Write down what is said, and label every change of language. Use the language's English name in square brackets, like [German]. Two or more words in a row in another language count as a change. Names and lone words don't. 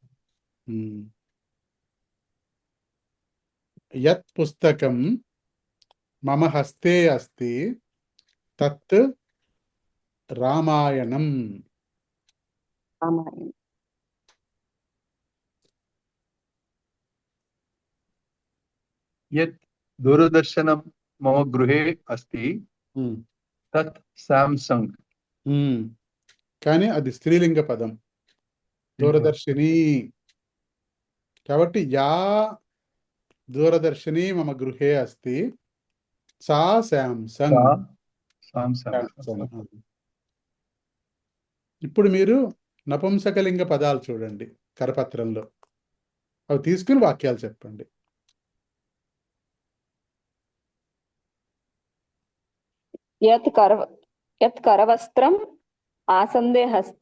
[Sanskrit] यत् पुस्तकं मम हस्ते अस्ति तत् रामायणम्। రామాయణం. यत् दूरदर्शनं मम गृहे अस्ति ఉమ్, तत् साम्संग् ఉమ్. [Telugu] కానీ అది స్త్రీలింగ పదం దూరదర్శిని కాబట్టి [Sanskrit] या दूरदर्शिनी मम गृहे अस्ति सा साम्संग् सा साम्संग् శాంసంగ్. [Telugu] ఇప్పుడు మీరు నపుంసకలింగ పదాలు చూడండి కరపత్రంలో, అవి తీసుకుని వాక్యాలు చెప్పండి. [Sanskrit] यत् करवस्त्रं आसन्दे हस्ति